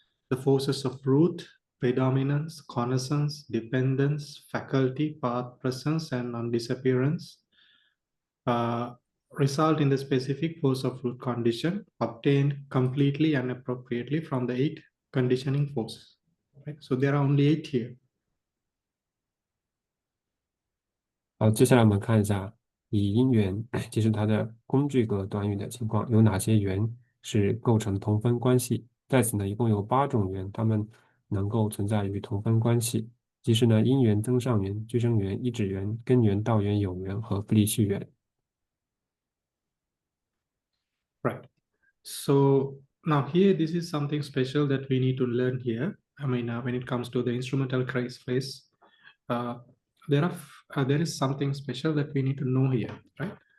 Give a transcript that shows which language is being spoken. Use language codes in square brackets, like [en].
[en] The forces of root, predominance, connaissance, dependence, faculty, path, presence, and non-disappearance result in the specific force of root condition obtained completely and appropriately from the 8 conditioning forces. Right? So there are only 8 here. [zh] 好，接下来我们看一下以因缘即是它的工具格短语的情况，有哪些缘是构成同分关系？在此呢，一共有8种缘，它们能够存在于同分关系，即是呢因缘、增上缘、俱生缘、依止缘、根缘、道缘、有缘和不离续缘。 [en] Right. So now here, this is something special that we need to learn here. I mean, when it comes to the instrumental phrase, uh, there is something special that we need to know here, right?